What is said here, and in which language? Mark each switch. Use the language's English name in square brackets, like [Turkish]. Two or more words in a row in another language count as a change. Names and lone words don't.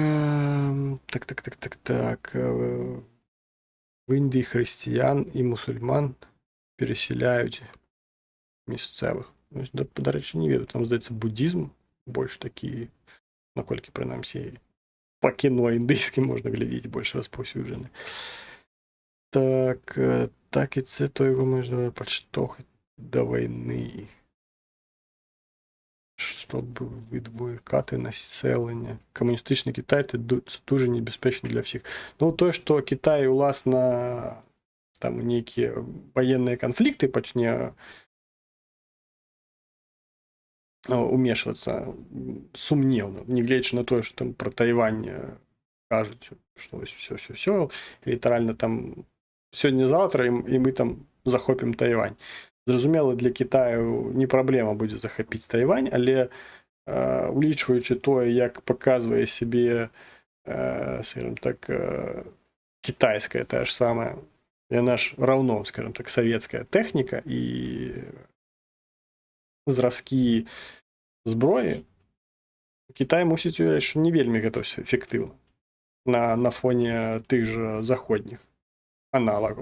[Belarusian] В Індыі хрысціян і мусульман перасяляюць місцевых. Да рэчы, не ведаю, там, здаецца, буддізм больш такі, наколькі, прынамсі, па кіно індыйскім можна глядзець, больш распаўсюджаны. [Ukrainian] Так і це то його можна подштовхати до війни. Щоб відволікати населення. Комуністичний Китай – це дуже небезпечно для всіх. Ну, то, що Китай, власне, там які воєнні конфлікти почне [Belarusian] умешвацца сумневна, нягледзячы на тое, што там пра Тайвань кажуць, што все літаральна там сёння-заўтра і мы там захопім Тайвань. Зразумела, для Кітаю не праблема будзе захапіць Тайвань, але улічваючы тое, як паказвае сябе, скажем так, кітайская тая ж самая, яна ж раўно, скажем так, савецкая тэхніка і зразкі зброі, Кітай мусіць уявіць, што не вельмі гэта ўсё эфектыўна на фоне тых жа заходніх аналагаў.